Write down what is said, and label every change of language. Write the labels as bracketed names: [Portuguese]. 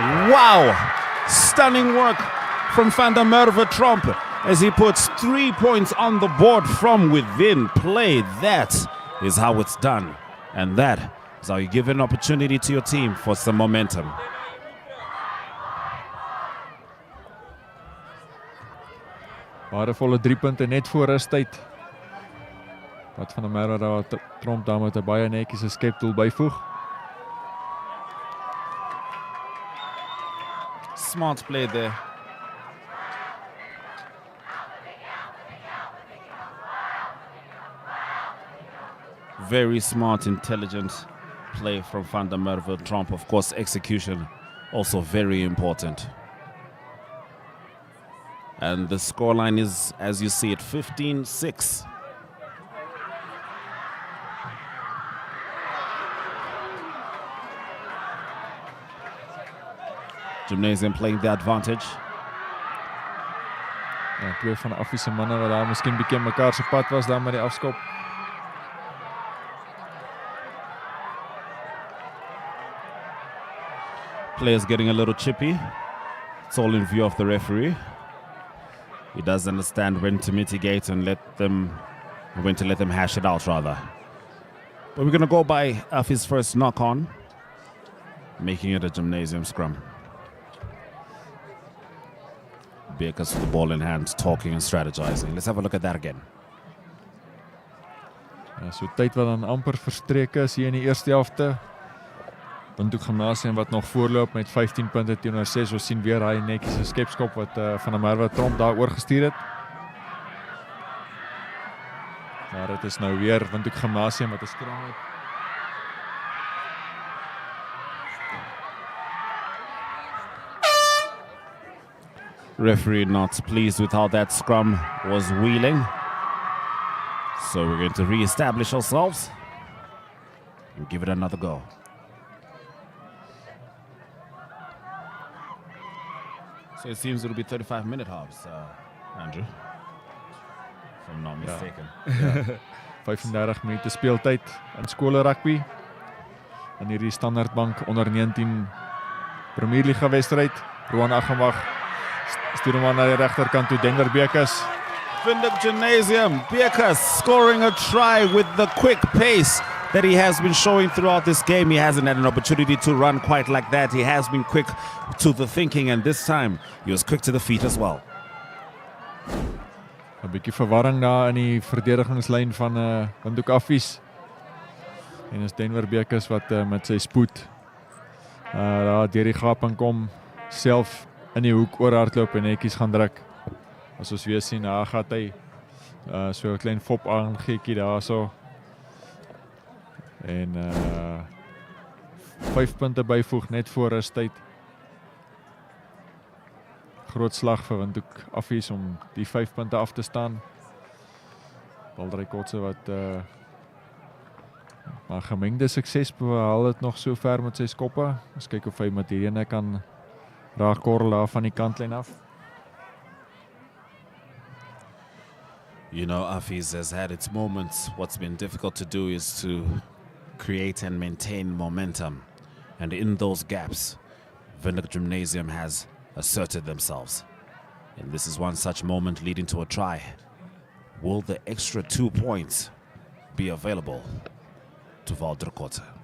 [English] Wow! Stunning work from Van der Merwe Tromp as he puts 3 points on the board from within play. That is how it's done. And that is how you give an opportunity to your team for some momentum. [Afrikaans] Waardevolle 3 punte net voor rustyd. Wat Van der Merwe daar Tromp daar met 'n baie netjiese skepdoel byvoeg. [English] Smart play there. Very smart, intelligent play from Van der Merwe Tromp. Of course, execution Also very important. And the scoreline is, as you see it, 15-6. Gymnasium playing the advantage. [Afrikaans] Ja, twee van die Affies se manne wat daar miskien bietjie mekaar se pad was daar met die afskop. [English] Players getting a little chippy. It's all in view of the referee. He does understand when to mitigate and when to let them hash it out rather. But we're going to go by Affies' first knock on, making it a Gymnasium scrum. Beekers with the ball in hand, talking and strategizing. Let's have a look at that again. [Afrikaans] Ja, so tyd wat dan amper verstreek is hier in die eerste helfte. Whk Gymnasium wat nog voorloop met 15 punte teenoor 6. Ons sien weer hy netjies 'n skepskop wat van 'n Merwe Tromp daar oorgestuur het. Maar dit is nou weer Whk Gymnasium wat 'n skram het. [English] Referee not pleased with how that scrum was wheeling. So we're going to re-establish ourselves and give it another go. So it seems it'll be 35-minute halves, Andrew, if I'm not mistaken. [Afrikaans] Ja. 35 minute speeltyd in skole rugby. In hierdie Standaardbank onder 19 Premierliga wedstryd. Roan Aggemag stuur hom aan na die regterkant toe. Denver Beekers. [English] Whk Gymnasium, Beekers scoring a try with the quick pace that he has been showing throughout this game. He hasn't had an opportunity to run quite like that. He has been quick to the thinking, and this time he was quick to the feet as well. [Afrikaans] 'n bietjie verwarring daar in die verdedigingslyn van Whk Affies. En is Denver Beekers wat met sy spoed daar deur die gaping kom, self in die hoek oorhardloop en netjies gaan druk. As ons weer sien, daar gaan hy so 'n klein fop aangeekie daarso. En 5 punte byvoeg net voor rustyd. Groot slag vir Whk Affies om die 5 punte af te staan. Baldry Kotse wat maar gemengde sukses behaal het nog so ver met sy skoppe. Ons kyk of hy met hierdie kan raak korrel daar van die kantlyn af. [English] You know, Affies has had its moments. What's been difficult to do is to create and maintain momentum. And in those gaps, Whk Gymnasium has asserted themselves. And this is one such moment leading to a try. Will the extra 2 points be available to Valdrikota?